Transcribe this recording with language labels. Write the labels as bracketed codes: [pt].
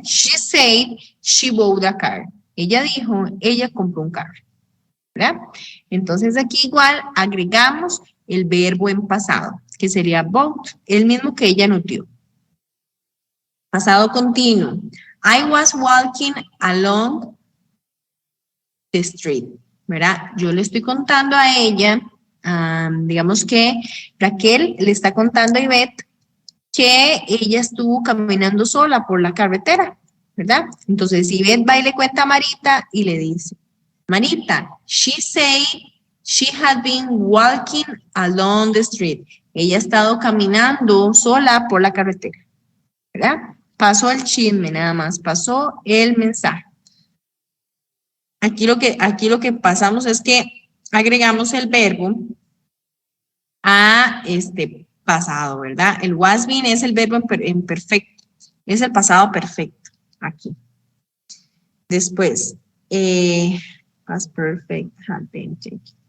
[en] She said she bought a car. [es] Ella dijo, ella compró un carro. ¿Verdad? Entonces, aquí igual agregamos el verbo en pasado, que sería bought, el mismo que ella nos dio. Pasado continuo. [en] I was walking along the street, ¿verdad? [es] Yo le estoy contando a ella, digamos que Raquel le está contando a Ivette que ella estuvo caminando sola por la carretera, ¿verdad? Entonces Ivette va y le cuenta a Marita y le dice, Marita, [en] she said she had been walking along the street. [es] Ella ha estado caminando sola por la carretera, ¿verdad? Pasó el chisme nada más, pasó el mensaje. Aquí lo que pasamos es que agregamos el verbo a pasado, ¿verdad? El was been es el verbo en perfecto, es el pasado perfecto, aquí. [en] Después, past perfect, had been taken.